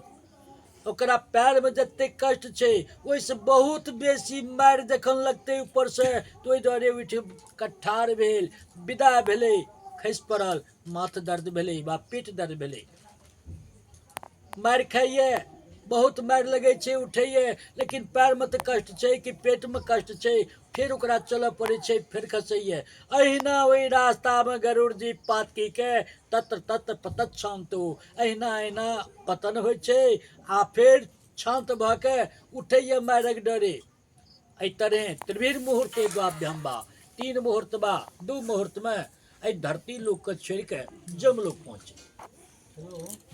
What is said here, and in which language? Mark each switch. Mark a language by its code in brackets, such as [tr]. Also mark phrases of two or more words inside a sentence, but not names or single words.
[mai] ओकरा पैरमे जतेक कष्ट छै, ओहिसँ बहुत बेसी मारि जखन लगतै ऊपरसँ, तऽ ओहि दुआरे उठि कऽ ठाढ़ भेल, विदा भेलै, खसि पड़ल, माथ दर्द भेलै वा पीठ दर्द भेलै। मारि खाइए, बहुत मारि लगै छै, उठैए, लेकिन पैरमे तऽ कष्ट छै कि पेटमे कष्ट छै, फिर ओकरा चलऽ पड़ै छै, फिर खसैए। अहिना ओहि रास्तामे गरुड़ जी पातकी के [sa] तत्र तत्र पतच्छान्तो, [mai] अहिना अहिना पतन होइ छै, आ फेर शान्त भऽ के उठैए मारिक डरे। एहि तरहे [sa] त्रिभिर मुहूर्ते द्वाभ्याम बा, [mai] 3 मुहूर्त बा, 2 मुहूर्तमे एहि धरती लोकके छोड़ि कऽ जमलोक पहुँचे।